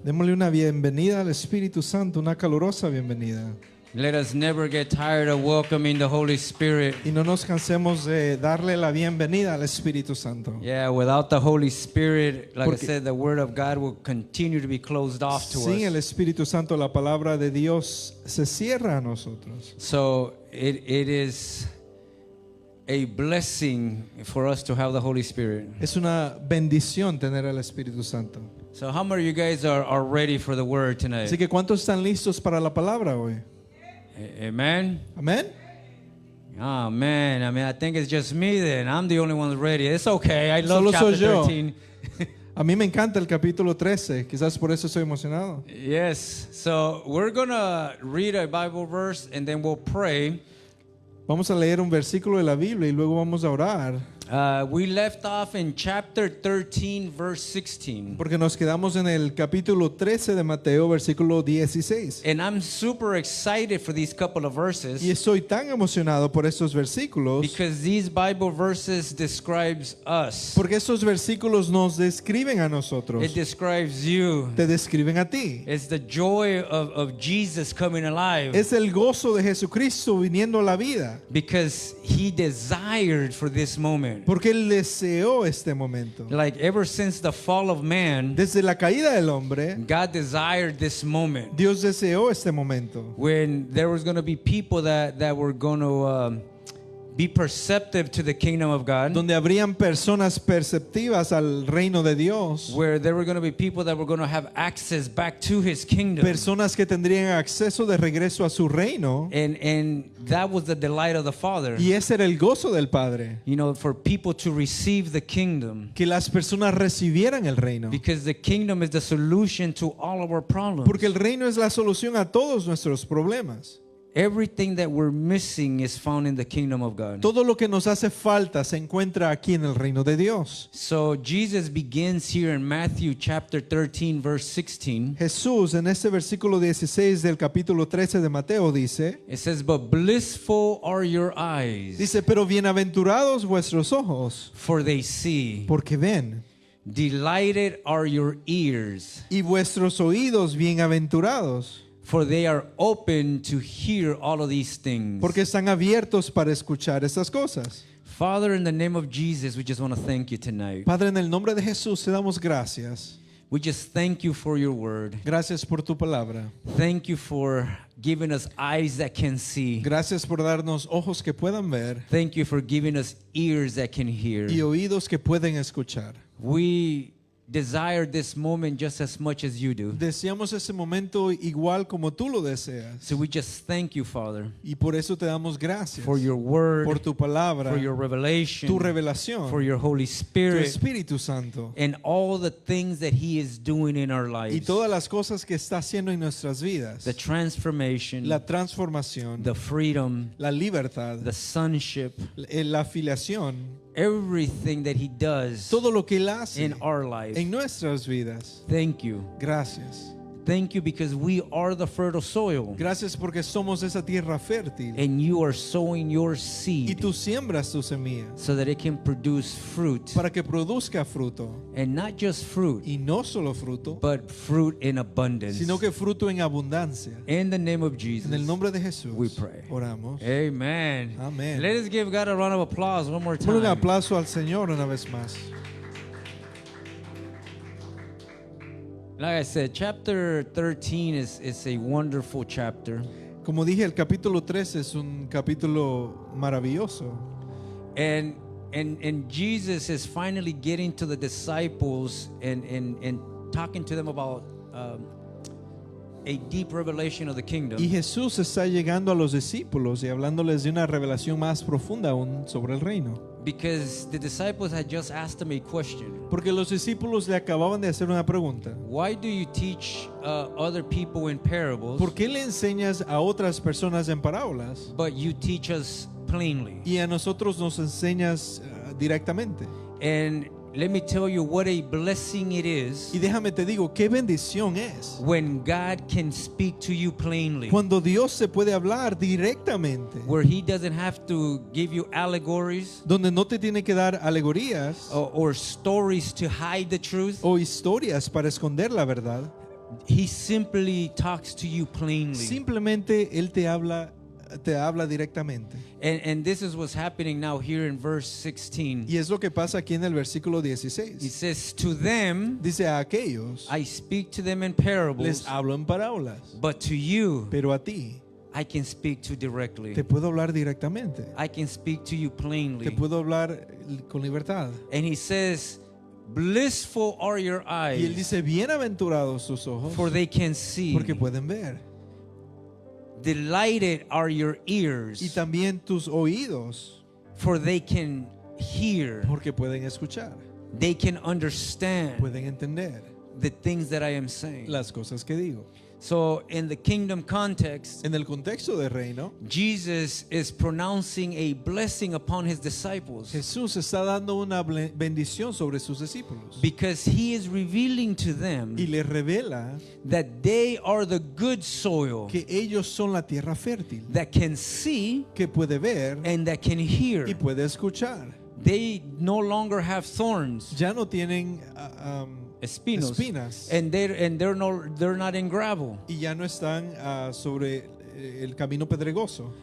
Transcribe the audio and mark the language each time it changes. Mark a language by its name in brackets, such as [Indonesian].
[Spanish] Démosle una bienvenida al Espíritu Santo, una calurosa bienvenida. [English] Let us never get tired of welcoming the Holy Spirit. [Spanish] Y no nos cansemos de darle la bienvenida al Espíritu Santo. [English] Yeah, without the Holy Spirit, like [Spanish] Porque [English] I said, the Word of God will continue to be closed off to [Spanish] Sin [English] us. [Spanish] el Espíritu Santo, la palabra de Dios se cierra a nosotros. [English] So it is a blessing for us to have the Holy Spirit. [Spanish] Es una bendición tener al Espíritu Santo. [English] So how many of you guys are ready for the Word tonight? [Spanish] Así que ¿cuántos están listos para la palabra hoy? [English] Amen? [Spanish] Amén. [English] Oh man, I mean, I think it's just me then. I'm the only one that's ready. It's okay. I love [Spanish] Solo soy [English] chapter [Spanish] yo. [English] 13. [Spanish] A mí me encanta el capítulo 13. Quizás por eso estoy emocionado. [English] Yes. So we're going to read a Bible verse and then we'll pray. [Spanish] Vamos a leer un versículo de la Biblia y luego vamos a orar. [English] We left off in chapter 13, verse 16. [Spanish] Porque nos quedamos en el capítulo 13 de Mateo, versículo 16. [English] And I'm super excited for these couple of verses [Spanish] Y estoy tan emocionado por estos versículos [English] because these Bible verses describes us. [Spanish] porque estos versículos nos describen a nosotros. [English] It describes you. [Spanish] Te describen a ti. [English] It's the joy of Jesus coming alive [Spanish] Es el gozo de Jesucristo viniendo a la vida. [English] because he desired for this moment. [Spanish] Porque Él deseó este momento. [English] Like ever since the fall of man, [Spanish] Desde la caída del hombre, [English] God desired this moment [Spanish] Dios deseó este momento. [English] when there was going to be people that were going to be perceptive to the kingdom of God, [Spanish] Donde habrían personas perceptivas al reino de Dios. [English] where there were going to be people that were going to have access back to his kingdom. [Spanish] Personas que tendrían acceso de regreso a su reino. [English] And that was the delight of the Father. [Spanish] Y ese era el gozo del Padre. [English] You know, for people to receive the kingdom. [Spanish] Que las personas recibieran el reino. [English] Because the kingdom is the solution to all of our problems. [Spanish] Porque el reino es la solución a todos nuestros problemas. [English] Everything that we're missing is found in the kingdom of God. [Spanish] Todo lo que nos hace falta se encuentra aquí en el reino de Dios. [English] So Jesus begins here in Matthew chapter 13 verse 16. [Spanish] Jesús en este versículo 16 del capítulo 13 de Mateo dice, [English] It says, "But blissful are your eyes, [Spanish] pero bienaventurados vuestros ojos, [English] for they see. [Spanish] porque ven, [English] Delighted are your ears, [Spanish] y vuestros oídos bienaventurados, [English] for they are open to hear all of these things." [Spanish] porque están abiertos para escuchar estas cosas. [English] Father, in the name of Jesus, we just want to thank you tonight. [Spanish] Padre, en el nombre de Jesús te damos gracias. [English] We just thank you for your word. [Spanish] Gracias por tu palabra. [English] Thank you for giving us eyes that can see. [Spanish] Gracias por darnos ojos que puedan ver [English] Thank you for giving us ears that can hear. [Spanish] y oídos que pueden escuchar. [English] We desire this moment just as much as you do. [Spanish] Deseamos ese momento igual como tú lo deseas. [English] So we just thank you, Father, [Spanish] Y por eso te damos gracias [English] for your word, [Spanish] por tu palabra, [English] for your revelation, [Spanish] tu revelación, [English] for your Holy [Spanish] tu [English] Spirit, [Spanish] Espíritu Santo [English] and all the things that He is doing in our [Spanish] y [English] lives. [Spanish] todas las cosas que está haciendo en nuestras vidas. [English] The transformation, [Spanish] La transformación, [English] the freedom, [Spanish] la libertad, [English] the sonship, [Spanish] la afiliación, [English] everything that He does [Spanish] todo lo que Él hace [English] in our life. [Spanish] en nuestras vidas. [English] Thank you. [Spanish] Gracias. [English] Thank you because we are the fertile soil [Spanish] Gracias porque somos esa tierra fértil [English] and you are sowing your [Spanish] y [English] seed [Spanish] tú siembras tu semilla [English] so that it can produce fruit, [Spanish] para que produzca fruto. [English] and not just fruit, [Spanish] Y no solo fruto, [English] but fruit in abundance. [Spanish] sino que fruto en abundancia. [English] In the name of Jesus, [Spanish] En el nombre de Jesús [English] we pray. [Spanish] oramos. [English] Amen. [Spanish] Amen. [English] Let us give God a round of applause one more [Spanish] Por un [English] time. [Spanish] aplauso al Señor una vez más. [English] Like I said, chapter 13 is a wonderful chapter. [Spanish] Como dije, el capítulo 13 es un capítulo maravilloso. [English] And Jesus is finally getting to the disciples and talking to them about a deep revelation of the kingdom. [Spanish] Y Jesús está llegando a los discípulos y hablándoles de una revelación más profunda aún sobre el reino. [English] Because the disciples had just asked him a question. [Spanish] Porque los discípulos le acababan de hacer una pregunta. [English] Why do you teach other people in parables, [Spanish] ¿Por qué le enseñas a otras personas en parábolas [English] but you teach us plainly? [Spanish] y a nosotros nos enseñas directamente? [English] And let me tell you what a blessing it is [Spanish] Y déjame te digo, qué bendición es [English] when God can speak to you plainly, [Spanish] cuando Dios se puede hablar directamente, [English] where He doesn't have to give you allegories [Spanish] donde no te tiene que dar alegorías [English] or stories to hide the truth. [Spanish] o historias para esconder la verdad. [English] He simply talks to you plainly. [Spanish] Simplemente Él te habla directamente. [English] And this is what's happening now here in verse 16. [Spanish] Y es lo que pasa aquí en el versículo [English] He [Spanish] 16. [English] says, to them [Spanish] Dice, a aquellos [English] I speak to them in [Spanish] les [English] parables, [Spanish] hablo en parábolas, [English] but to you [Spanish] pero a ti [English] I can speak to directly. [Spanish] te puedo hablar directamente. [English] I can speak to you [Spanish] Te [English] plainly. [Spanish] puedo hablar con libertad. [English] And he says, blissful are your [Spanish] Y Él [English] eyes, [Spanish] dice, bienaventurados tus ojos, [English] for they can see. [Spanish] porque pueden ver. [English] Delighted are your [Spanish] Y [English] ears, [Spanish] también tus oídos, [English] for they can hear. [Spanish] porque pueden escuchar, [English] They can understand [Spanish] pueden entender [English] the things that I am saying. [Spanish] las cosas que digo. [English] So in the kingdom context, [Spanish] En el contexto del reino, [English] Jesus is pronouncing a blessing upon his disciples [Spanish] Jesús está dando una bendición sobre sus discípulos [English] because he is revealing to them [Spanish] y les revela [English] that they are the good soil [Spanish] que ellos son la tierra fértil, [English] that can see [Spanish] que puede ver [English] and that can hear. [Spanish] y puede escuchar. [English] They no longer have thorns, [Spanish] Ya no tienen espinos, espinas [English] and they're not in gravel, [Spanish] y ya no están sobre el camino pedregoso.